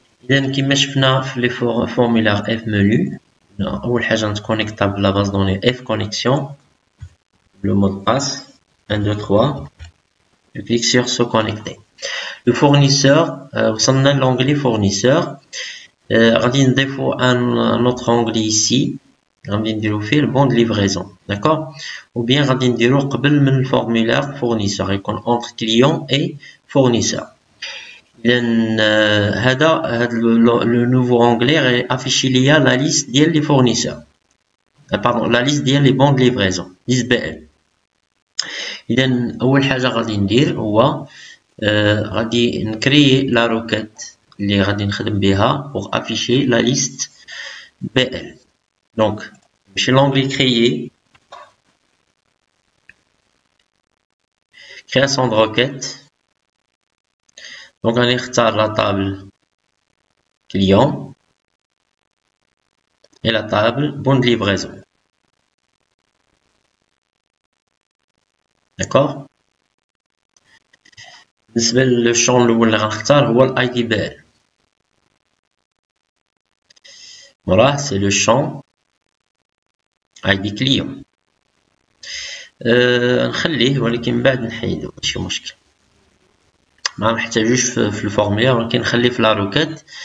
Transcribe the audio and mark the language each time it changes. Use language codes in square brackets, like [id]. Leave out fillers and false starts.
[ar] إذا كما شفنا في لي فورمولار F menu، أول حاجة نتكونيكتا بلا باز دوني F connexion، [fr] le mot de passe 1 2 3. Je clique sur se connecter. Le fournisseur، [ar] وصلنا [fr] l'onglet fournisseur. [ar] غادي نضيفوا [fr] un autre onglet ici، [ar] غادي نديرو فيه البون de livraison، [fr] d'accord. ou bien [ar] غادي نديرو قبل من الفورمولار fournisseur، يكون [fr] entre client et fournisseur. [ar] اذا هذا [fr] le nouveau onglet [ar] غيافيشي ليا [fr] la liste ديال les fournisseurs، pardon la liste ديال les bons de livraison liste BL. [ar] اذا اول حاجه غادي ندير هو غادي نكري لا روكيت اللي غادي نخدم بها [fr] pour afficher la liste BL. Donc chez l'onglet créer, création de requête. Donc on [ar] اختار [fr] la table client et la table bon de livraison, d'accord. [ar] بالنسبة للشون الأول اللي غنختار هو ال ID BL. [fr] Voilà, c'est le champ ID client. [ar] نخليه ولكن من بعد نحيدو ماشي مشكل، ما نحتاجوش في الفورمولير، ولكن نخليه في لا روكيت.